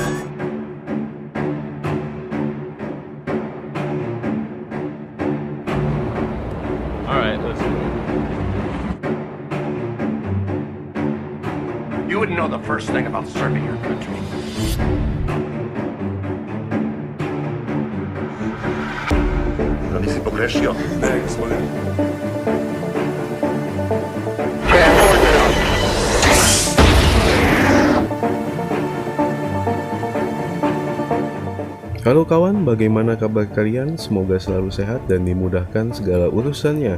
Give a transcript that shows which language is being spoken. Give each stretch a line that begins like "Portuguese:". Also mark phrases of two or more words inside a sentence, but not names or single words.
English: Alright, let's do it. You wouldn't know the first thing about serving your country.
Croatian: Non si pogrešio? Ne, gospodine.
Indonesian: Halo kawan, bagaimana kabar kalian? Semoga selalu sehat dan dimudahkan segala urusannya.